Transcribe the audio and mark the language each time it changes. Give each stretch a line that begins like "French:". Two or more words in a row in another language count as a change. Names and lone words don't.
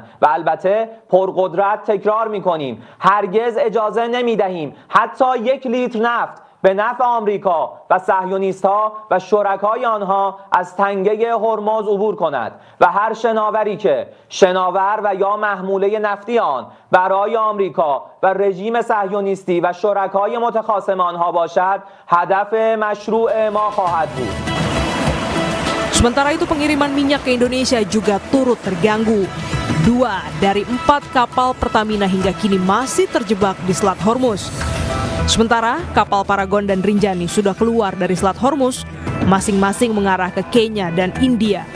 Persian: و البته پرقدرت تکرار می‌کنیم هرگز اجازه نمی‌دهیم حتی 1 لیتر نفت به نفع آمریکا و صهیونیست‌ها و شرکای آنها از تنگه هرمز عبور کند و هر شناوری که شناور و یا محموله نفتی آن برای آمریکا و رژیم صهیونیستی و شرکای متخاصم آنها باشد هدف مشروع ما خواهد بود.
Indonesian: Sementara itu pengiriman minyak ke Indonesia juga turut terganggu. 2 dari 4 kapal Pertamina hingga kini masih terjebak di Selat Hormuz. Sementara kapal Paragon dan Rinjani sudah keluar dari Selat Hormuz, masing-masing mengarah ke Kenya dan India.